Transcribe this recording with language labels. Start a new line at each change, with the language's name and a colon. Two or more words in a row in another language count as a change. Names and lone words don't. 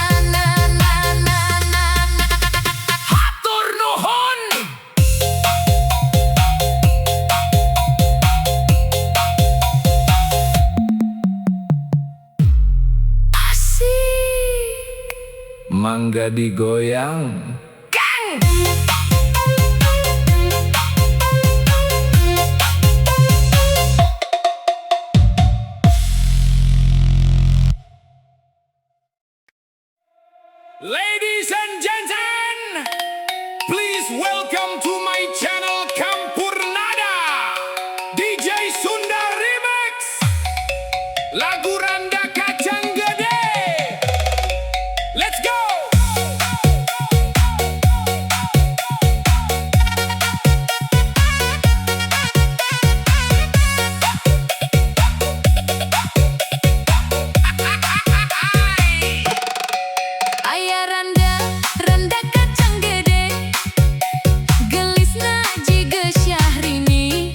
Sundanese: Hatur nuhun. Asik. Mangga digoyang.
English: Ladies and gentlemen, please welcome to my channel Campurnada, DJ Sunda Remix, lagu Randa Kacang Gede. Let's go.
Sundanese: Aya randa, randa kacang gede, gelisna jiga Syahrini.